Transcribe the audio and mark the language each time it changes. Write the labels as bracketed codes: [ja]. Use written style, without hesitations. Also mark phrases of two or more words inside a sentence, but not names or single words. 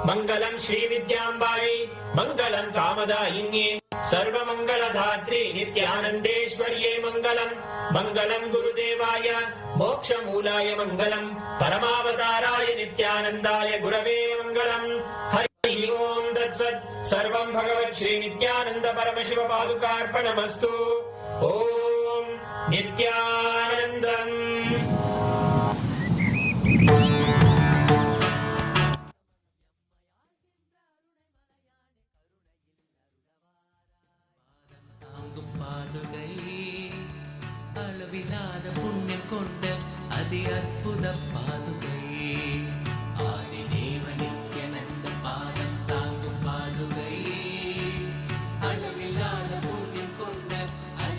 [sa] मङ्गलं श्रीविद्याम्बायै मङ्गलं कामदायिन्ये सर्वमङ्गलधात्रे नित्यानन्देश्वर्ये मङ्गलं मङ्गलं गुरुदेवाय मोक्षमूलाय मङ्गलं परमावताराय नित्यानन्दाय गुरवे मङ्गलं हरि ओं तत्सत् सर्वं भगवत् श्री नित्यानन्द परमशिव पादुकार्पणमस्तु ॐ नित्यानन्दम् [ta] அளவில்லாத புண்ணியம் கொண்ட அதி அற்புத பாதுகை ஆதி தேவ நித்யானந்த பாதம் தாங்கும் பாதுகை அளவில்லாத புண்ணியம் கொண்ட அதி